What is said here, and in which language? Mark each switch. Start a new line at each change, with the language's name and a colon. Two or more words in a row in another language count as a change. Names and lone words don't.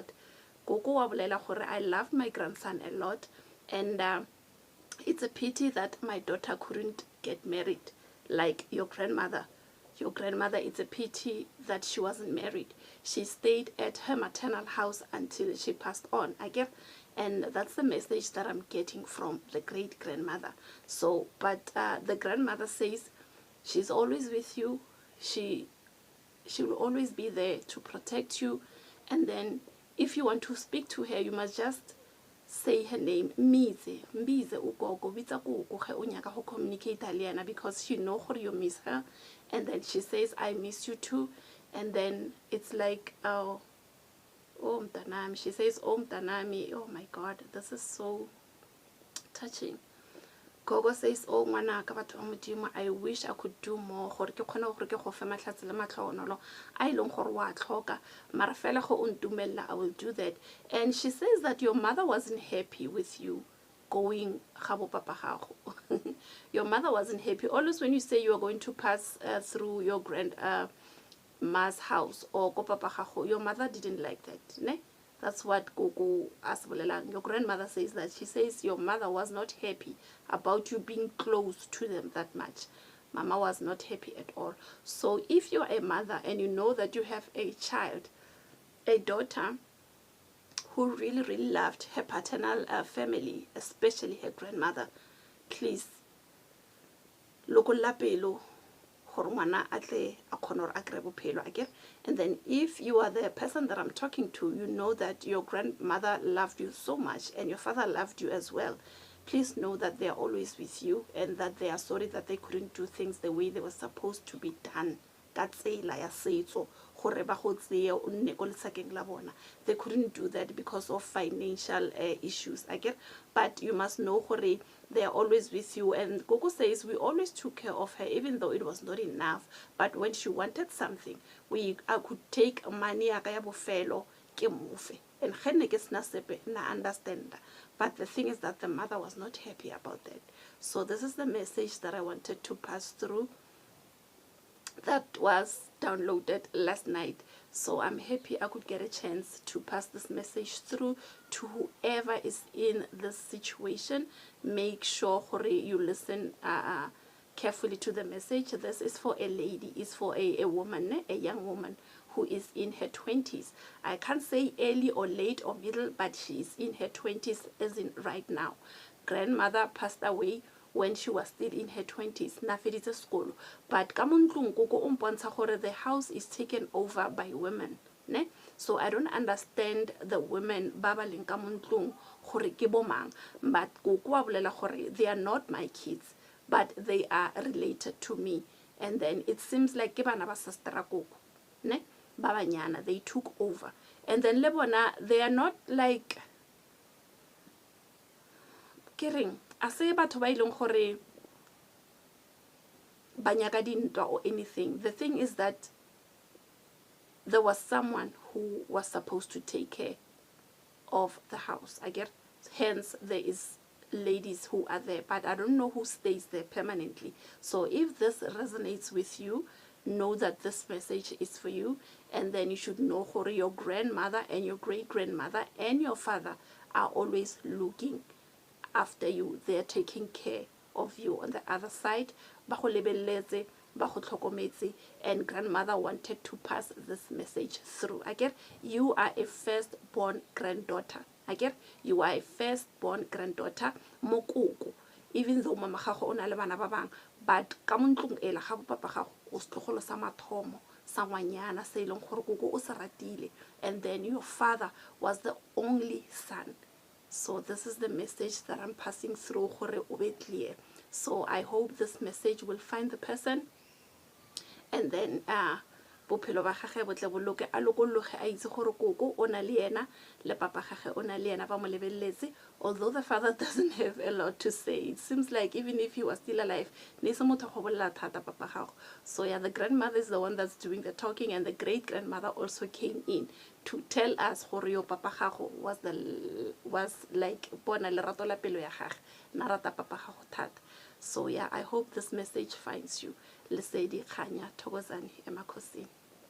Northern Sotho: Koko wa bolela gore
English: I love my grandson a lot, and it's a pity that my daughter couldn't get married like your grandmother. Your grandmother, it's a pity that she wasn't married. She stayed at her maternal house until she passed on, I guess. And that's the message that I'm getting from the great grandmother. So, but the grandmother says she's always with you. She will always be there to protect you. And then if you want to speak to her, you must just say her name,
Zulu: Mbize ugogo,
Northern Sotho: bitsa koko ge o nyaka go communicate le yena,
English: because she know gore you miss her. And then she says I miss you too. And then it's like, oh mtanami, she says oh mtanami. Oh my God, this is so touching. Gogo says,
Northern Sotho: oh ngwanaka batho ba modimo,
English: I wish I could do more
Northern Sotho: gore ke khona gore ke go fe mahlatse le matlhogonolo a ileng gore wa tlhoka, mara fela go ontumella,
English: I will do that. And she says that your mother wasn't happy with you going
Northern Sotho: gabo papa gago.
English: Your mother wasn't happy. Always when you say you are going to pass through your grandma's house or
Northern Sotho: go papa gago,
English: your mother didn't like that, ne? That's what Gogo asbolelang. Your grandmother says that. She says your mother was not happy about you being close to them that much. Mama was not happy at all. So if you're a mother and you know that you have a child, a daughter, who really, really loved her paternal family, especially her grandmother, please,
Northern Sotho: lokolla pelo,
English: and then if you are the person that I'm talking to, you know that your grandmother loved you so much and your father loved you as well. Please know that they are always with you, and that they are sorry that they couldn't do things the way they were supposed to be done. They couldn't do that because of financial issues, I get. But you must know they are always with you. And Gogo says we always took care of her, even though it was not enough. But when she wanted something, I could take money
Northern Sotho: ya bofelo ke mofe,
English: and na understand. But the thing is that the mother was not happy about that. So this is the message that I wanted to pass through, that was downloaded last night. So I'm happy I could get a chance to pass this message through to whoever is in this situation. Make sure you listen carefully to the message. This is for a lady, it's for a woman, a young woman who is in her 20s. I can't say early or late or middle, but she is in her 20s, as in right now. Grandmother passed away when she was still in her 20s,
Northern Sotho: na feditse sekolo.
English: But
Northern Sotho: ka mo ntlong koko o mpontsha gore
English: the house is taken over by women, ne? So I don't understand the women
Northern Sotho: ba ba leng ka mo ntlong gore ke bo mang,
English: but
Northern Sotho: koko wa bolela gore
English: they are not my kids, but they are related to me. And then it seems like
Northern Sotho: ke bana ba sister koko, ne? Ba banyana,
English: they took over. And then
Northern Sotho: le bona,
English: they are not like
Northern Sotho: kering a se batho ba ileng gore ba nyaka dintwa
English: or anything. The thing is that there was someone who was supposed to take care of the house, I get. Hence there is ladies who are there, but I don't know who stays there permanently. So if this resonates with you, know that this message is for you, and then you should know gore your grandmother and your great-grandmother and your father are always looking after you. They're taking care of you on the other side.
Northern Sotho: Ba go lebeletse, ba go tlhokometse,
English: and grandmother wanted to pass this message through. I get you are a first-born granddaughter. I get you are a first-born granddaughter
Northern Sotho: mokoko,
English: even though
Northern Sotho: mama gago o na le bana ba bang, but ka mo ntlong ela ga papa gago o setlogolo sa mathomo sa ngwanyana se ileng gore koko o se ratile,
English: and then your father was the only son. So this is the message that I'm passing through
Northern Sotho: gore o be
English: clear. So I hope this message will find the person, and then
Northern Sotho: bophelo ba gagwe bo tle boloke a lokologe a itse gore koko o na le ena le papa gagwe o na le ena ba mo lebeletse.
English: Although the father doesn't have a lot to say, it seems like even if he was still alive,
Northern Sotho: ne se motho go bolela thata papa gago.
English: So yeah, the grandmother is the one that's doing the talking, and the great grandmother also came in to tell us gore your
Northern Sotho: papa gago
English: was like
Northern Sotho: bona lerato la pelo ya gagwe na rata papa gago thata.
English: So yeah, I hope this message finds you.
Northern Sotho: Lesedi, kganya,
Zulu: thokozani, emakhosini.